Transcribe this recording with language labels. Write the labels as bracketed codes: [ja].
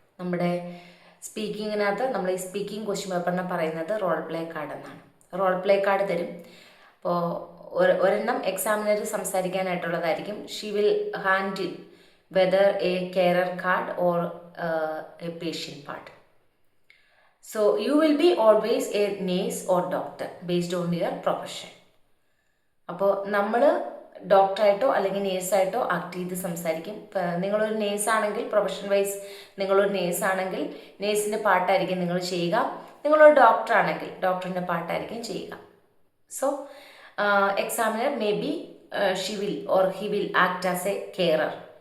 [ml] നമ്മുടെ സ്പീക്കിങ്ങിനകത്ത് നമ്മൾ ഈ സ്പീക്കിംഗ് ക്വസ്റ്റ്യൻ പേപ്പറിനെ പറയുന്നത് റോൾ പ്ലേ കാർഡ് എന്നാണ്. റോൾ പ്ലേ കാർഡ് തരും. അപ്പോൾ ഒരെണ്ണം examiner സംസാരിക്കാനായിട്ടുള്ളതായിരിക്കും. [en] She will handle whether a carer card or a patient part. So you will be always a nurse or doctor based on your profession. [ml] അപ്പോൾ നമ്മൾ ഡോക്ടറായിട്ടോ അല്ലെങ്കിൽ നേഴ്സായിട്ടോ act ചെയ്ത് സംസാരിക്കും. നിങ്ങളൊരു നേഴ്സാണെങ്കിൽ പ്രൊഫഷൻ വൈസ് നിങ്ങളൊരു നേഴ്സാണെങ്കിൽ നേഴ്സിൻ്റെ പാട്ടായിരിക്കും നിങ്ങൾ ചെയ്യുക. നിങ്ങളൊരു ഡോക്ടറാണെങ്കിൽ ഡോക്ടറിൻ്റെ പാട്ടായിരിക്കും ചെയ്യുക. [en] So examiner may be she will or he will act as a carer.